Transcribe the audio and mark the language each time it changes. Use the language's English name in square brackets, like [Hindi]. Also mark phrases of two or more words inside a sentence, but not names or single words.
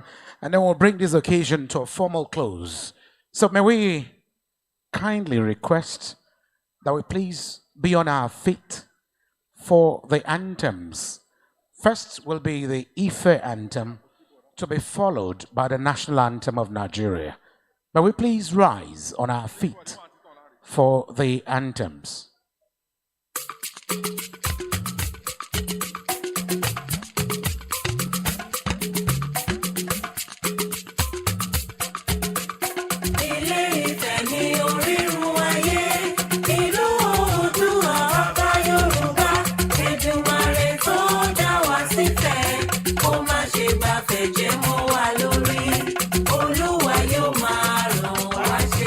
[English] And then we'll bring this occasion to a formal close. So may we kindly request that we please be on our feet for the anthems. First will be the Ife anthem, to be followed by the national anthem of Nigeria. May we please rise on our feet for the anthems. [Yoruba] Ile-Ife ni orírun ayé, ìlú Oòduà ọba Yorùbá, Èdùmàrè tó dá wa sífẹ̀, kó má ṣe gbàfẹ́ jẹ́ mọ́ wa lórí, Olúwa yóò máa ràn wá ṣe.